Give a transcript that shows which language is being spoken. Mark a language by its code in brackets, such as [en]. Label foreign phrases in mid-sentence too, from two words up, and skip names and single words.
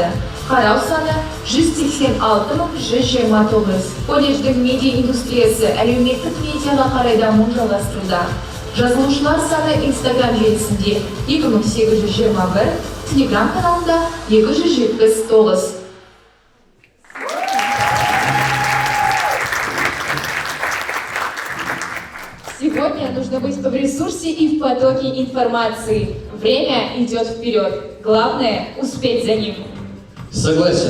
[kk] Қарау саны 186.129. Колледждің медиа индустриясы әлеуметтік медиаға қарай дамуын жалғастыруда. Жазылушылар саны Instagram желісінде 2821, Telegram каналында 279. [ru] Сегодня нужно быть в ресурсе и в потоке информации. Время идет вперед. Главное – успеть за ним. Согласен.